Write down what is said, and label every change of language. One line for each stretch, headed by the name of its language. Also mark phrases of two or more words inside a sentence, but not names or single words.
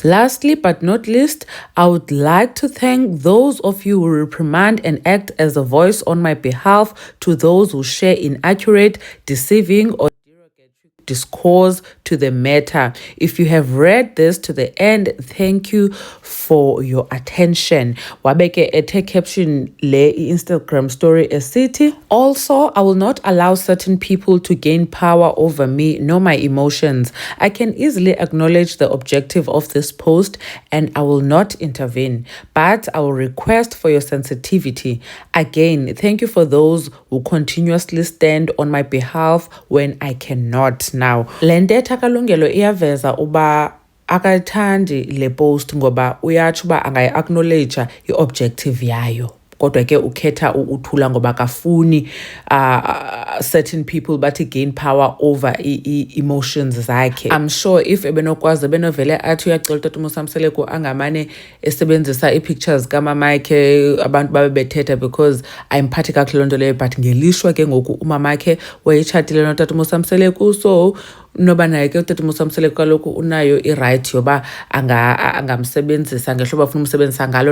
English: Lastly but not least, I would like to thank those of you who reprimand and act as a voice on my behalf to those who share inaccurate, deceiving or discourse to the matter. If you have read this to the end, thank you for your attention."
Xhosa: Wabeke ete caption le Instagram
English: story city. "Also, I will not allow certain people to gain power over me nor my emotions. I can easily acknowledge the objective of this post and I will not intervene, but I will request for your sensitivity. Again, thank you for those who continuously stand on my behalf when I cannot." Now,
Xhosa: le ntetha kaLungelo iyaveza uba akathandi le post ngoba uyatsho uba angayi-acknowledge i-objective yayo. Kodwa ke ukhetha uthula ngoba kafuni
English: certain people
Xhosa: bathi
English: gain power over emotions
Xhosa: zakhe.
English: I'm sure if
Xhosa: ebenokwazi benovele athi uyacela utata uMusamseliku angamane esebenzisa ii-pictures kamamakhe abantu babe bethetha because ayimphathi kakuhle loo nto leyo, but ngelishwa ke ngoku umamakhe wayetshatile notata uMusamseliku, so noba naye ke utata uMusamseliku kaloku unayo i-right yoba angamsebenzisa ngehlobo afuna umsebenzisa ngalo.